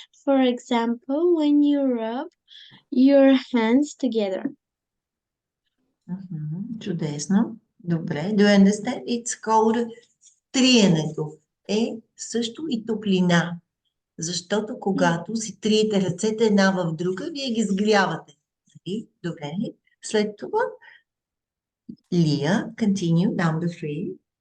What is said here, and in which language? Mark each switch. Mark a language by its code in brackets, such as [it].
[en] For example, when you rub your hands together. [bg] Чудесно. Добре. [en] Do you understand? It's called триенето. [bg] Е също и топлина. Защото когато си триете ръцете една в друга, вие ги сгрявате. Нали? Добре. След това [en] Leah, continue, number 3.